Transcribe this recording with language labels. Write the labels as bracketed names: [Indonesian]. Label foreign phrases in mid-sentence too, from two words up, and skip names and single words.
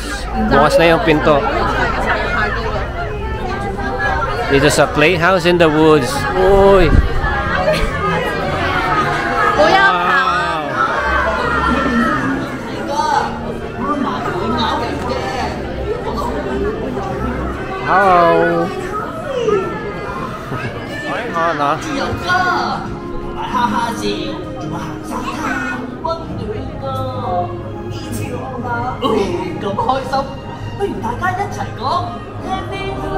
[Filipino] Bukas na yung pinto. Dito sa Playhouse in the Woods. Uy! Hello. Ay, Hana. [Cantonese] 大哈哈笑，仲話行沙灘溫暖啊！以前我嘛，咁開心，不如大家一齊講 Happy